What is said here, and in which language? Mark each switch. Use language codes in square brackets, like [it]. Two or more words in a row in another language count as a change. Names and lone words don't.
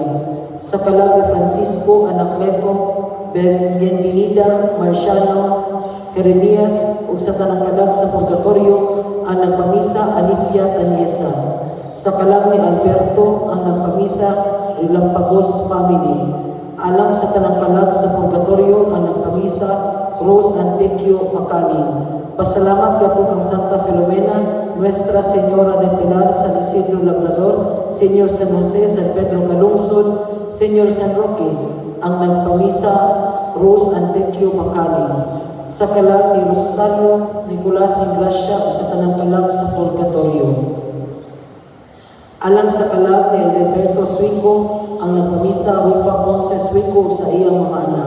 [ceb] Sa kalang ni Francisco Anacleto Benvenida Marciano Jeremias ug sa tanang kalang sa purgatorio ang nagpamisa Alipia Taniesa. Sa kalang ni Alberto ang nagpamisa Rilampagos Family. Alang sa tanang kalang sa purgatorio ang nagpamisa Rose Antequio Macali. Pasalamat kato kang Santa Filomena, Nuestra Señora del Pilar, San Isidro Labrador, Señor San Jose, San Pedro Calungsod, Señor San Roque, ang nagpamisa Rose Antequio Macali. Sa kalang ni Rosario Nicolas Ingracia o sa tanang kalang sa purgatorio. Alang sa kalang ni Alberto Suico ang nagpamisa Rufa Ponce Suico sa iyang mga anak.